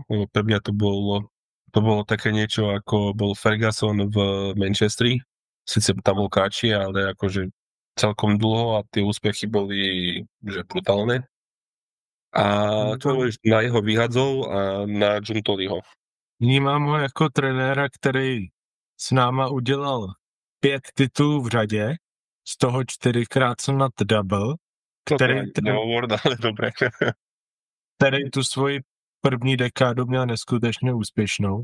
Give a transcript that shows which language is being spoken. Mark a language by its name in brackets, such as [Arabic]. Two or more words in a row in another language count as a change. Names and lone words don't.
[Slovak] Pre mňa to bolo také niečo, ako bol Ferguson v Manchesteri. Sice tam bol kratší, ale akože celkom dlho a tie úspechy boli že brutálne. A čo hovoríš na jeho vyhadzov a na Giuntoliho? [Czech] Vnímám ho jako trenéra, který s náma udělal 5 titulů v řadě, z toho 4krát jsem nad double, který tu svoji první dekádu měl neskutečně úspěšnou.